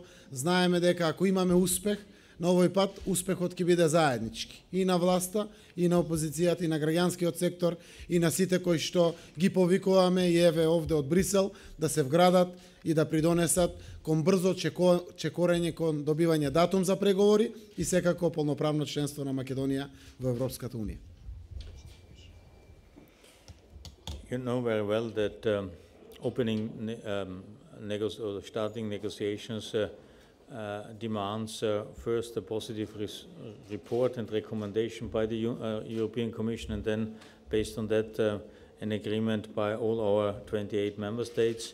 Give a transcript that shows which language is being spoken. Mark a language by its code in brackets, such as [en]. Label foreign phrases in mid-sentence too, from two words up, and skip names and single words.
[mk] знаеме дека ако имаме успех, на овој пат успехот ќе биде заеднички и на власта, и на опозицијата, и на граѓанскиот сектор, и на сите кои што ги повикуваме и еве овде од Брисел да се вградат и да придонесат кон брзо чекорење кон добивање датум за преговори и секако полноправно членство на Македонија во Европската Унија. [en] You know very well that starting negotiations demands first a positive report and recommendation by the European Commission, and then based on that an agreement by all our 28 member states.